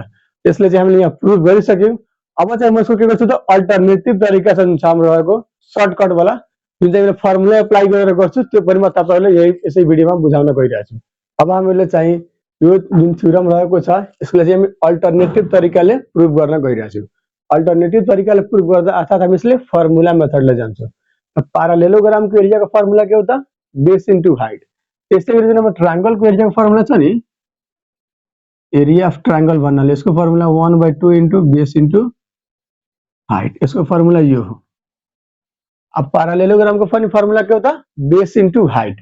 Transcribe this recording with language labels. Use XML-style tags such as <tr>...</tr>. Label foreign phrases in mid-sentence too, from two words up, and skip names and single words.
<ne>त्यसले चाहिँ हामीले यहाँ प्रुफ गरिसक्यौं। अब चाहिँ म यसको के गर्छु त अल्टरनेटिभ तरिका छ हाम्रो रहेको सर्टकट वाला जुन चाहिँ फर्मुला एप्लाई गरेर गर्छु त्यो पनि म तपाईहरुलाई यसै भिडियोमा बुझाउन गइरहेछु। अब हामीले चाहिँ यो जुन थ्योरम रहेको छ यसलाई चाहिँ हामी अल्टरनेटिभ तरिकाले प्रुफ गर्न गइरहेछौं। अल्टरनेटिभ तरिकाले प्रुफ गर्दा अर्थात हामी यसले फर्मुला मेथडले जान्छौं। parallelogram को एरिया को फर्मुला के हो त</ne> <en>base into height.</en> <ne>त्यसै गरी जुन ट्रायंगल को एरिया को फर्मुला छ नि</ne> <en>area of triangle</en> <ne>भन्नाले यसको फर्मुला 1/2</ne> <en>into base into height</en> <ne>यसको फर्मुला यो हो। अब parallelogram को पनि फर्मुला के हो त</ne> <en>base into height.</en>